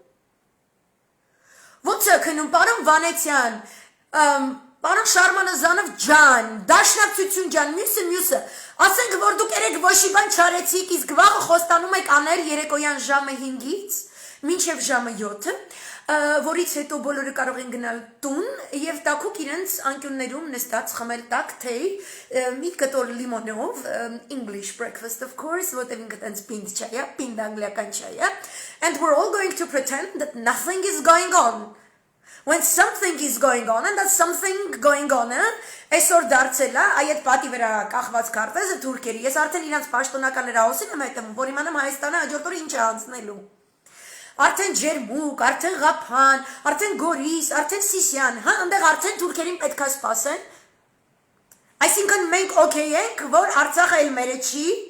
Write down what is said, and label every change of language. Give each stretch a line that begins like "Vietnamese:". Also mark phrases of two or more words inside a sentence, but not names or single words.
Armenian: ոնց եք քնում, պարոն Վանեցյան, պարոն Շարմանազանով ջան, դաշնակցություն ջան, մյուսը, ասենք որ դուք երեք ոչի բան չարեցիք, իսկ վաղը խոստանում եք անել երեկոյան ժամը 5-ից մինչև ժամը 7-ը, որից հետո բոլորը կարող են գնալ տուն եւ տաքուկ իրենց անկյուններում նստած խմել տաք թեյ, մի կտոր լիմոնով,
English: English breakfast of course,
Armenian: որտեղ ինքը տենց պինդ չայ է, պինդ անգլիական չայ է,
English: and we're all going to pretend that nothing is going on. When something is going on, and that something going on,
Armenian: այսօր դարձել է, այդ պատի վրա կախված քարտեզը թուրքերի, ես արդեն իրանց պաշտոնական հրահոսին եմ հետևում, որ իմանամ Հայաստանը հաջորդ օրը ինչ է անցնելու։ Արդեն Ջերմուկ, արդեն Ղափան, արդեն Գորիս, արդեն Սիսիան, այնտեղ արդեն թուրքերին պետք է սպասեն։ Այսինքն մենք օքեյ ենք, որ Արցախը էլ մերը չի,